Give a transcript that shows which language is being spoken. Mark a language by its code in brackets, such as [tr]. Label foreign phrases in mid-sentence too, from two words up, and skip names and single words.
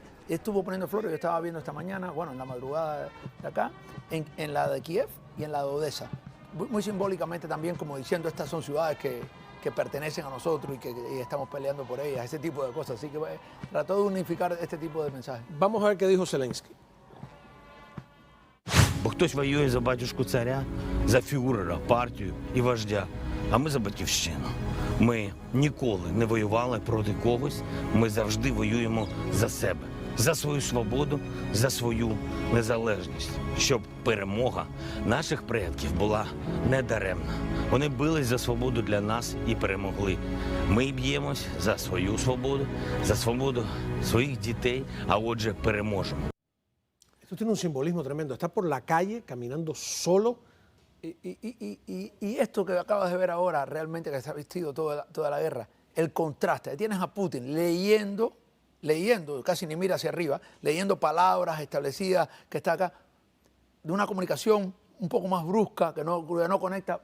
[es] Él estuvo poniendo flores, yo estaba viendo esta mañana, bueno, en la madrugada de acá, en la de Kiev y en la de Odessa. Muy simbólicamente también, como diciendo, estas son ciudades que pertenecen a nosotros y que estamos peleando por ellas, ese tipo de cosas. Así que trató de unificar este tipo de mensajes. Vamos a ver qué dijo Zelensky. [uk] Бо хтось воює за батюшку царя, за фюрера, партію і вождя, а ми за батьківщину. Ми ніколи не воювали проти когось, ми завжди воюємо за себе, за свою свободу, за свою незалежність, щоб перемога наших предків була недаремна. Вони бились за свободу для нас і перемогли. Ми б'ємось за свою свободу, за свободу своїх дітей, а отже переможемо. [es] Esto tiene un simbolismo tremendo. Está por la calle caminando solo. Y esto que acabas de ver ahora, realmente que se ha vistido toda la guerra, el contraste. Ahí tienes a Putin leyendo, casi ni mira hacia arriba, leyendo palabras establecidas que está acá, de una comunicación un poco más brusca, que no conecta.